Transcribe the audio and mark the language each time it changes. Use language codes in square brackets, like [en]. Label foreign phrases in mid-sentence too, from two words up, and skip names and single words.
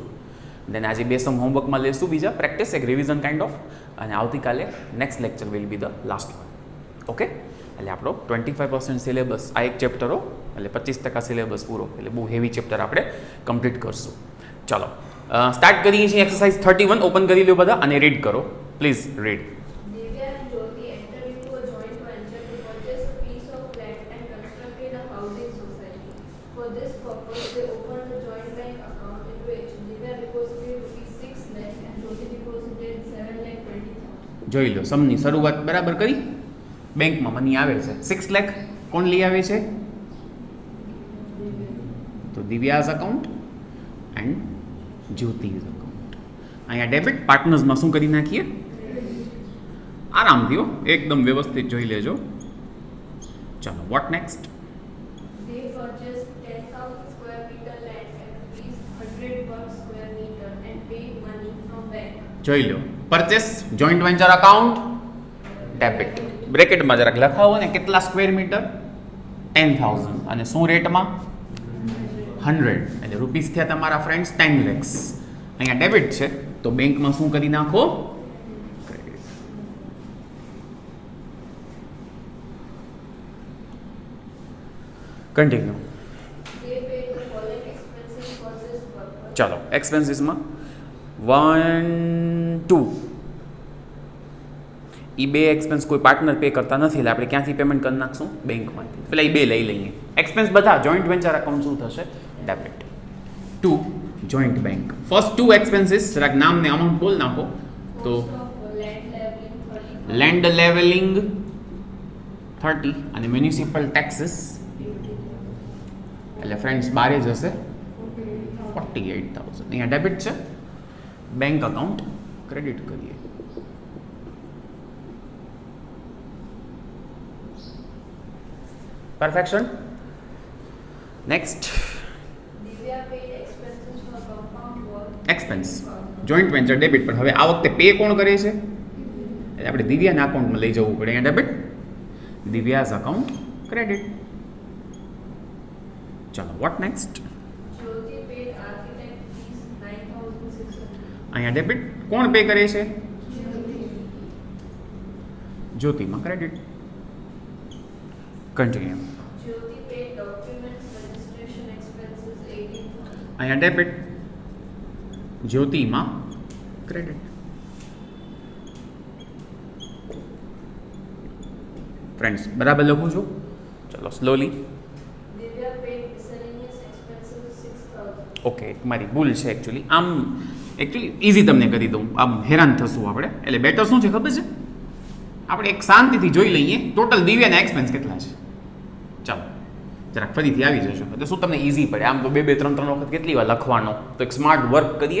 [gu] દેન આજે બે સમ હોમવર્કમાં લેશું, બીજા પ્રેક્ટિસ, એક [en] revision kind of, [gu] અને આવતીકાલે [en] next lecture will be the last one. [gu] ઓકે, એટલે આપણો 25% સિલેબસ આ એક ચેપ્ટરો, એટલે 25% સિલેબસ પૂરો, એટલે બહુ હેવી ચેપ્ટર આપણે કમ્પ્લીટ કરશું. ચાલો સ્ટાર્ટ કરીએ છીએ એક્સરસાઇઝ 31. ઓપન કરી લો બધા અને રીડ કરો, [en] please read. Divya and Jyoti entered into a joint venture to purchase a piece of land and constructed a housing society. For this purpose, they opened a joint bank account in which Divya deposited ₹6 lakh and Jyoti deposited 7,20,000. [gu] જોઈ લો, સમની શરૂઆત બરાબર કરી. બેંકમાં મની આવે છે 6 લાખ. કોણ લઈ આવે છે? [en] તો Divya's account and Jyoti's account. [gu] અહીંયા ડેબિટ, પાર્ટનર્સમાં શું કરી નાખીએ? આરામથી હો, એકદમ વ્યવસ્થિત જોઈ લેજો. [en] ચાલો, what next? They purchased 10,000 square meter land at ₹100 per square meter and paid money from bank. [gu] જોઈ લો, [en] purchase joint venture account debit. [gu] બ્રેકેટમાં જરાક લખાવો ને, કેટલા સ્ક્વેર મીટર? 10,000. અને શું રેટમાં? 100. એટલે રૂપીસ થયા તમારા ફ્રેન્ડ્સ 10 lakhs. અહીંયા ડેબિટ છે, તો બેંકમાં શું કરી નાખો? [en] Credit. Continue. They paid the following expenses for this purpose. [gu] ચાલો, એક્સપેન્સીસમાં 1, 2. એ બે એક્સપેન્સ કોઈ પાર્ટનર પે કરતા નથી, એટલે આપણે ક્યાંથી પેમેન્ટ કરી નાખશું? બેંકમાંથી. પેલા એ બે લઈ લઈએ. એક્સપેન્સ બધા [en] joint venture account [gu] શું થશે? [en] Debit. 2 joint bank. first 2 expenses, [gu] જરાક નામ ને અમાઉન્ટ બોલ નાખો. તો [en] Cost of land leveling 30,000. land leveling [gu] 30 અને [en] municipal taxes, [gu] એટલે ફ્રેન્ડ્સ બારે જશે 48,000. અહીંયા ડેબિટ છે, [en] bank account credit [gu] કરીએ. પરફેક્શન. નેક્સ્ટ, [en] Divya paid expenses for compound wall. expense joint venture debit. [gu] પણ હવે આ વખતે પે કોણ કરે છે? એટલે આપણે દિવ્યાના અકાઉન્ટમાં લઈ જવું પડે. અહીંયા ડેબિટ, [en] Divya's account credit. [gu] ચાલો, [en] what next? Jyoti paid architect fees 9,600. [gu] અહીંયા ડેબિટ. કોણ પે કરે છે? જ્યોતિમાં ક્રેડિટ. કન્ટિન્યુ. [en] Jyoti paid documents registration expenses 18,000. [gu] અહીંયા ડેબિટ, જ્યોતિમાં ક્રેડિટ. ફ્રેન્ડ્સ બરાબર લખું છું? ચલો સ્લોલી. [en] Divya paid miscellaneous expenses 6,000. [gu] ઓકે, મારી ભૂલ છે એકચ્યુઅલી. આમ એકચ્યુઅલી ઇઝી તમને કરી દઉં, આમ હેરાન થશું આપણે. એટલે બેટર શું છે ખબર છે? આપણે એક શાંતિથી જોઈ લઈએ ટોટલ દિવ્યાના એક્સપેન્સ કેટલા છે. ચાલો જરાક ફરીથી આવી જશો, એટલે શું તમને ઇઝી પડે. આમ તો 2-2, 3-3 વખત કેટલી વાર લખવાનો, તો એક [en] smart work [gu] કરીએ.